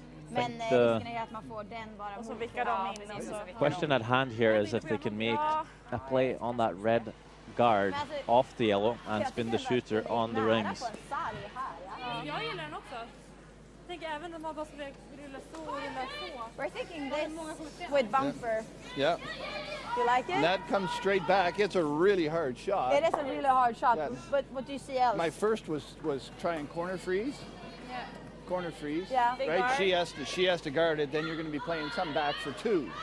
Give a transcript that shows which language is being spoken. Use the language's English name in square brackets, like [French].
[Swedish] Men risken är att man får den bara mot. Och så vickar de in. [English] Question at hand here is if they can make a play on that red guard off the yellow and spin the shooter on the rings. [Swedish] Jag gillar den också. Tänk även om man bara skulle rulla så och rulla så. [English] We're thinking this with bumper. Yeah. You like it? And that comes straight back. It's a really hard shot. It is a really hard shot. Yeah. But what do you see else? My first was trying corner freeze. Yeah. Corner freeze. Yeah. Right. She has to guard it. Then you're going to be playing some back for 2.